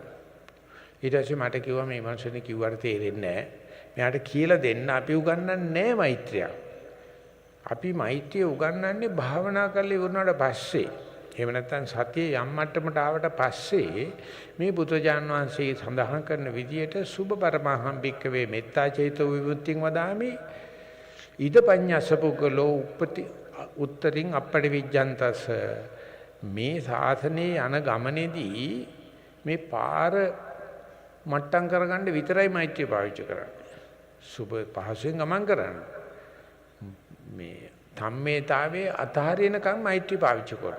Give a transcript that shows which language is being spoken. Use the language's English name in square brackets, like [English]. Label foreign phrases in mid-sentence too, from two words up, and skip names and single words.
[Sinhala] ඊට පස්සේ මට කිව්වා මේ මනුස්සෙනි කිව්වට තේරෙන්නේ නැහැ. මෙයාට කියලා දෙන්න අපි උගන්වන්නේ නැහැ මෛත්‍රිය. අපි මෛත්‍රිය උගන්වන්නේ භාවනා කරලා ඉවරුනාට පස්සේ. එහෙම නැත්නම් සතිය යම් මට්ටමකට ආවට පස්සේ මේ බුදුජාන් වහන්සේ සඳහන් කරන විදියට [Pali] සුභ පරමහම් භික්කවේ මෙත්තා චේතෝ විමුක්තිං වදාමි ඉද පඤ්ඤසපුකලෝ උපති උත්තරින් අපටි විජ්ජන්තස [Sinhala] මේ සාසනේ යන ගමනේදී මේ පාර මට්ටම් කරගන්න විතරයි මෛත්‍රිය පාවිච්චි කරන්නේ. සුභ පහසෙන් ගමන් කරන්න. මේ ධම්මේතාවේ අතහරිනකම් මෛත්‍රිය පාවිච්චි කරනවා.